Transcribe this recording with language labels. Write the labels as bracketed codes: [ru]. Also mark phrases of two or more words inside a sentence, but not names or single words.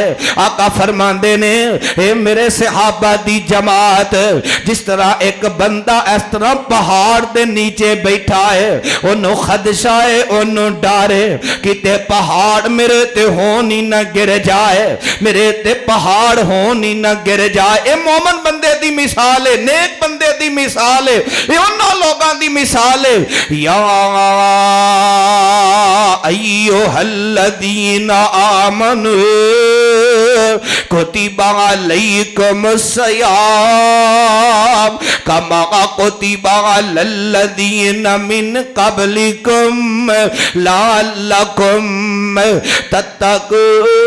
[pa] آقا فرماندے نے اے میرے صحابہ دی جماعت، جس طرح ایک بندہ اس طرح پہاڑ دے نیچے بیٹھا ہے، اونوں خدشہ ہے اونوں ڈر ہے کتے پہاڑ میرے تے ہونی نہ گر جائے، میرے تے پہاڑ ہونی نہ گر جائے. اے مومن بندے دی مثال ہے، نیک بندے دی مثال ہے، یہ انہاں لوگاں دی مثال ہے. [ar] يا أيها الذين آمنوا كتب عليكم الصيام كما كتب على الذين من قبلكم لعلكم تتقون.